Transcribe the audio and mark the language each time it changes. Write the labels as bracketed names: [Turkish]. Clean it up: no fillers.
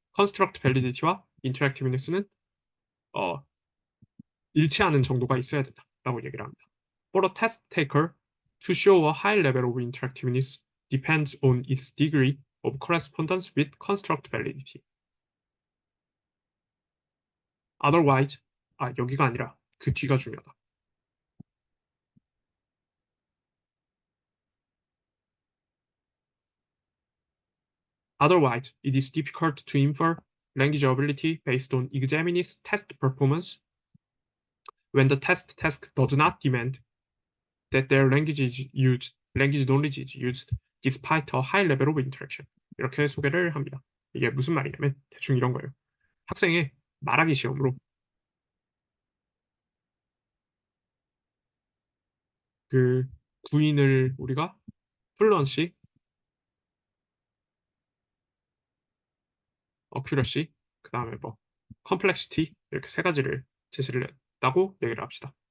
[Korean] Construct Validity와 Interactiveness는 어, 일치하는 정도가 있어야 된다라고 얘기를 합니다. [English] For a test taker to show a high level of interactiveness depends on its degree of correspondence with construct validity. [Korean] Otherwise, 여기가 아니라 그 뒤가 중요하다. [English] Otherwise, it is difficult to infer language ability based on examinee's test performance when the test task does not demand that their language knowledge is used despite a high level of interaction. [Korean] 이렇게 소개를 합니다. 이게 무슨 말이냐면 대충 이런 거예요. 학생의 말하기 시험으로 그 구인을 우리가 플루언시, 어큐러시, 그 다음에 뭐 컴플렉시티 이렇게 세 가지를 제시를 했다고 얘기를 합시다.